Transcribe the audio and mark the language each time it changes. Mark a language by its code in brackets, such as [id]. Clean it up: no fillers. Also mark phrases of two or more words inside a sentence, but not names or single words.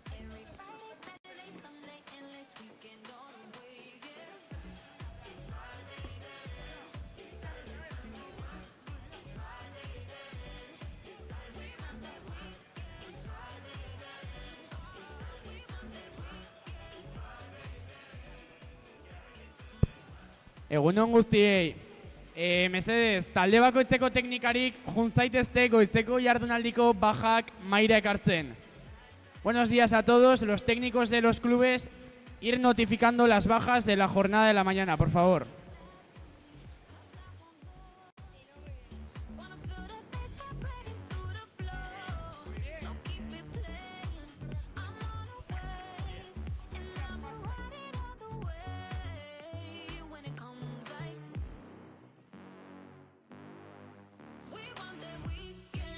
[en] Every Friday, Saturday, Sunday, endless weekend on a wave. Yeah, it's Friday then. It's Saturday, Sunday. It's Friday then. It's Saturday, Sunday weekend. It's Friday then. It's Saturday, Sunday weekend. It's Friday. [eu] Egunon guztiei, mesedez, talde bakoitzeko teknikarik juntzaitezte goizeko jardunaldiko bajak mahaira ekartzen. [es] Buenos días a todos, los técnicos de los clubes, ir notificando las bajas de la jornada de la mañana, por favor. [en] Wanna feel the bass vibrating through the floor, so keep it playing. I'm on a wave, and I'ma ride it all the way. When it comes like we want that weekend.